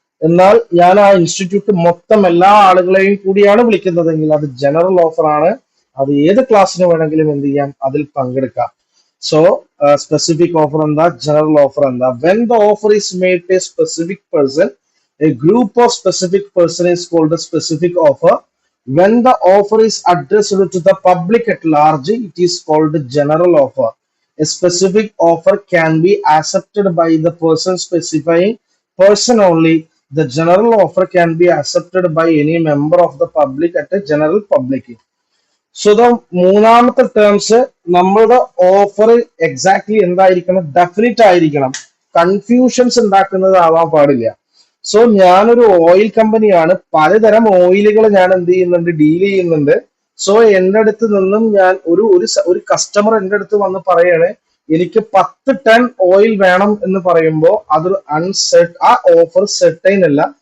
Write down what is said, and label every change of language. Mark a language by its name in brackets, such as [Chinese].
[Malayalam] എന്നാൽ ഞാൻ ആ ഇൻസ്റ്റിറ്റ്യൂട്ട് മൊത്തം എല്ലാ ആളുകളെയും കൂടിയാണ് വിളിക്കുന്നതെങ്കിൽ അത് ജനറൽ ഓഫർ ആണ്. അത് ഏത് ക്ലാസ്സിന് വേണമെങ്കിലും എന്ത് ചെയ്യാം, അതിൽ പങ്കെടുക്കാം. സോ സ്പെസിഫിക് ഓഫർ എന്താ, ജനറൽ ഓഫർ എന്താ? [English] When the offer is made to a specific person, a group of specific person is called specific offer. When the offer is addressed to the public at large, it is called general offer. A specific offer can be accepted by the person specifying person only. The general offer can be accepted by any member of the public at a general public. So the [Malayalam] മൂന്നാമത്തെ terms, നമ്മളുടെ offer exactly എന്തായിരിക്കണം, definite ആയിരിക്കണം. Confusions ഉണ്ടാക്കുന്നത് ആവാൻ പാടില്ല. So ഞാനൊരു oil കമ്പനിയാണ്, പലതരം ഓയിലുകൾ ഞാൻ എന്ത് ചെയ്യുന്നുണ്ട്, ഡീൽ ചെയ്യുന്നുണ്ട്. സോ എൻ്റെ അടുത്ത് നിന്നും ഞാൻ ഒരു കസ്റ്റമർ എൻ്റെ അടുത്ത് വന്ന് പറയാണ് എനിക്ക് 10 ടൺ ഓയിൽ വേണം എന്ന് പറയുമ്പോൾ അതൊരു ആ ഓഫർ സെർട്ടൈൻ അല്ല.